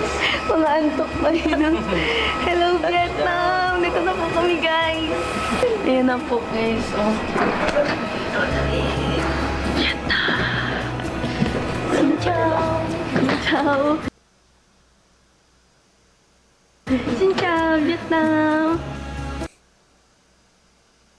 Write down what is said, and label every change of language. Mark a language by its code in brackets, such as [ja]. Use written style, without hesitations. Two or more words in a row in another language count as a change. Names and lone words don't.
[tl] Mga antok pa rin. Hello, Vietnam! Dito na po kami, guys. Ayan na po, guys. Oh. Vietnam! [vi] Xin chào! Xin chào! Xin chào, Vietnam!